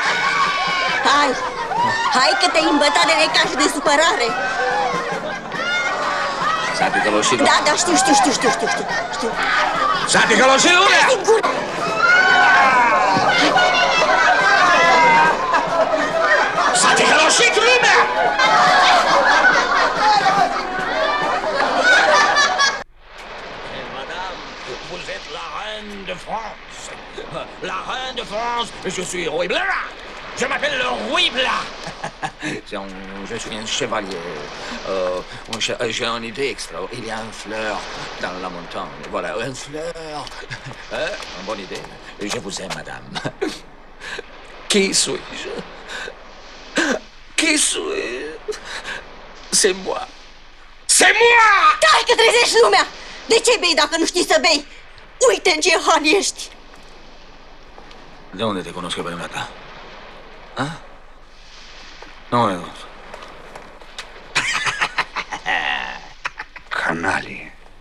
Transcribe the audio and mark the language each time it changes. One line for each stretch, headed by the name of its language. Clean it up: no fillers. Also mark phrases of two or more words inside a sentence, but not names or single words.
Romanian: Hai că te-ai îmbătat de necaz și de supărare. S-a ticăloșit. Da, știu. S-a ticăloșit lumea! Sigur. S-a ticăloșit lumea!
French: Vous êtes la reine de France. La reine de France, je suis Roi Blas. Je m'appelle le Roi Blas. Je suis un chevalier. J'ai une idée extra. Il y a une fleur dans la montagne. Voilà, une fleur. Une bonne idée. Je vous aime, madame. Qui suis-je? Qui suis-je? C'est moi. C'est moi!
Romanian: Stai că trezești lumea! De ce bei dacă nu știi să bei? Uite în ce hal ești! De unde te cunosc eu pe dumneata? A? Nu ne cunosc. Canalie.